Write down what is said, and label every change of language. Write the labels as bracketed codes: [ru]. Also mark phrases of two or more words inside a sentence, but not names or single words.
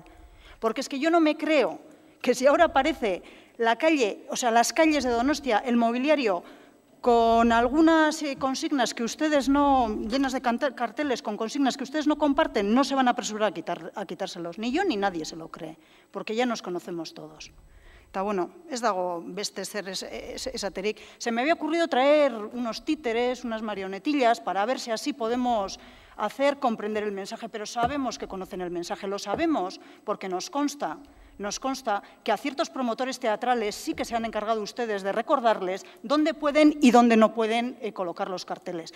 [es] Porque es que yo no me creo que si ahora aparece la calle, o sea, las calles de Donostia, el mobiliario, con algunas consignas que ustedes no, llenas de carteles con consignas que ustedes no comparten, no se van a apresurar a quitárselos. Ni yo ni nadie se lo cree, porque ya nos conocemos todos. [eu] Eta, bueno, ez dago beste zer esaterik. [es] Se me había ocurrido traer unos títeres, unas marionetillas, para ver si así podemos hacer comprender el mensaje, pero sabemos que conocen el mensaje, lo sabemos porque nos consta que a ciertos promotores teatrales sí que se han encargado ustedes de recordarles dónde pueden y dónde no pueden colocar los carteles.